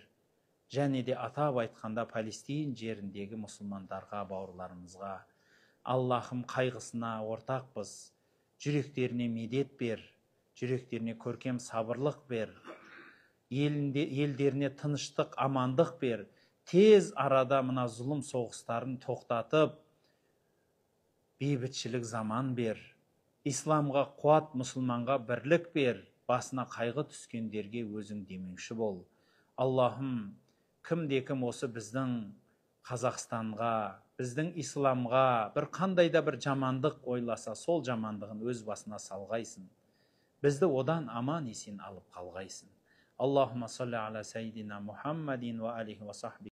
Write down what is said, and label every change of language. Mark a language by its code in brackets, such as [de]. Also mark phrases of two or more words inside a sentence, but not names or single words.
[kk] Және де атап айтқанда Палестин жеріндегі мұсылмандарға, бауырларымызға, Аллахым, қайғысына ортақпыз, жүректеріне медет бер, жүректеріне көркем сабырлық бер, елдеріне тыныштық, амандық бер, тез арада мына зұлым соғыстарын тоқтатып, бейбітшілік заман бер, исламға қуат, мұсылманға бірлік бер, басына қайғы түскендерге өзің демеуші бол. Аллахым, кімде-кім осы біздің Қазақстанға, біздің исламға бір қандайда бір жамандық ойласа, сол жамандығын өз басына салғайсын. Бізді одан аман есен алып қалғайсын. [ar] اللهم صل على سيدنا محمد وعليه وصحبه